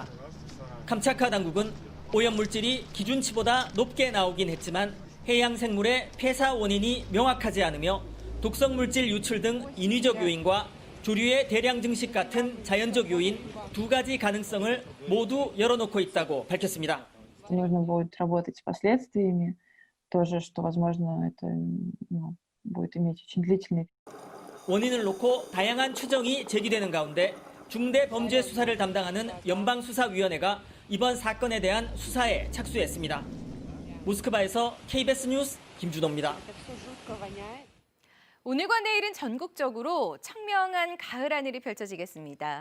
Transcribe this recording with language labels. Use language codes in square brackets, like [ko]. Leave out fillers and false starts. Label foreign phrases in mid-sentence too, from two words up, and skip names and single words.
[ko] 캄차카 당국은 오염물질이 기준치보다 높게 나오긴 했지만 해양 생물의 폐사 원인이 명확하지 않으며 독성물질 유출 등 인위적 요인과 조류의 대량 증식 같은 자연적 요인 2가지 가능성을 모두 열어놓고 있다고 밝혔습니다. [ru] Нужно будет работать с последствиями, тоже, что, возможно, это будет иметь очень длительный. [ko] 원인을 놓고 다양한 추정이 제기되는 가운데 중대범죄 수사를 담당하는 연방수사위원회가 이번 사건에 대한 수사에 착수했습니다. 모스크바에서 KBS 뉴스 김준호입니다. 오늘과 내일은 전국적으로 청명한 가을 하늘이 펼쳐지겠습니다.